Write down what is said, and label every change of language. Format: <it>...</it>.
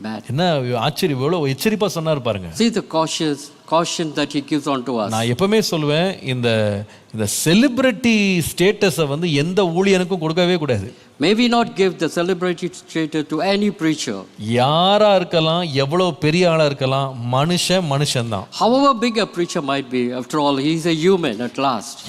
<ta>என்ன ஆச்சரியம், எவ்வளவு எச்சரிப்பா சொன்னார் பாருங்க.</ta> <en>See the caution that he gives on to us.</en> <ta>நான் எப்பவுமே சொல்லுவேன், இந்த</ta> <en>celebrity ஸ்டேட்டஸை</en> <ta>எந்த ஊழியனுக்கும் கொடுக்கவே கூடாது.</ta> <en>May we not give the celebrity status to any preacher.</en> <ta>யாரா இருக்கலாம், எவ்வளவு பெரிய ஆளா இருக்கலாம், மனுஷன் தான்.</ta> <en>However big a preacher might be, after all he is a human at last.</en>